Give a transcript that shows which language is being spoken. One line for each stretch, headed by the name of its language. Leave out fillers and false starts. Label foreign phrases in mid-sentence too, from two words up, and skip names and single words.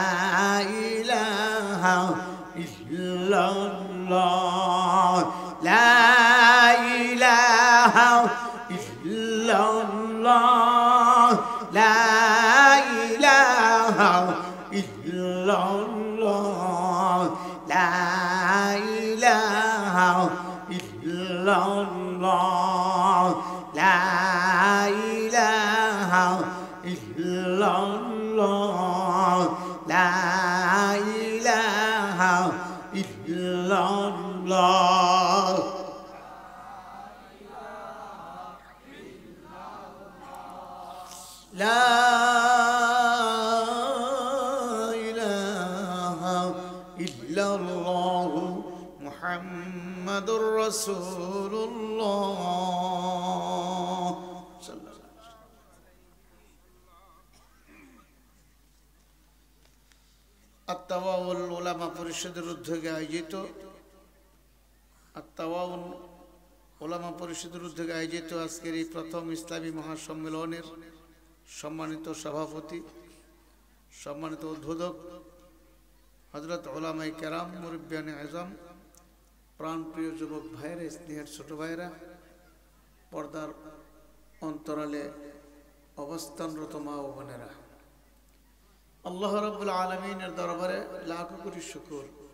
Arabic: إله إلا الله لا إله إلا الله لا إله إلا الله لا إله إلا الله لا إله إلا الله لا إله إلا الله لا إله إلا الله محمد رسول الله.
Bangla: আত-তাওয়াউল উলামা পরিষদের উদ্যোগে আয়োজিত আত-তাওয়াউল উলামা পরিষদের উদ্যোগে আয়োজিত আজকের এই প্রথম ইসলামী মহাসম্মেলনের সম্মানিত সভাপতি, সম্মানিত উদ্বোধক হযরত উলামায়ে কেরাম, মুরব্বিয়ানে আযম, প্রাণপ্রিয় যুবক ভাইরা, স্নেহের ছোট ভাইরা, পর্দার অন্তরালে অবস্থানরত মা ও বোনেরা, আল্লাহ রাব্বুল আলামিনের দরবারে লাখো কোটি শুকর